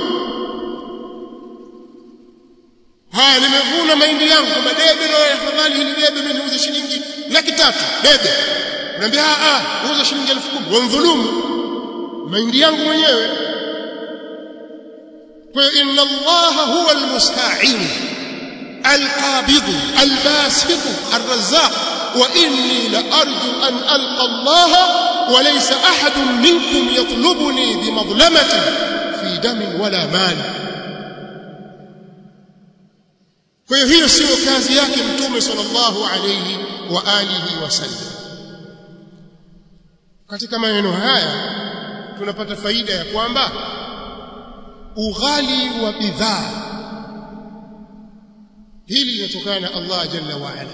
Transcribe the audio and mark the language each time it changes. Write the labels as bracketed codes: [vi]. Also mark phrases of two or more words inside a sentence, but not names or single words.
[sw] Nimevuna mahindi yangu kama debe, na afadhali hili debe mimi niuze shilingi 300,000 debe, wanaambia uza shilingi 10,000, wadhulumu mahindi yangu mwenyewe. [ar] Kwa إن الله هو المستعين القابض الباسط الرزاق وإني لأرجو أن ألقى الله وليس أحد منكم يطلبني بمظلمة في دم ولا مال. [sw] Kwa hiyo sio kazi yake Mtume [ar] صلى الله عليه وآله وسلم. [sw] Katika maneno haya tunapata faida ya kwamba ughali wa bidhaa hili linatokana na Allah [ar] جل وعلا.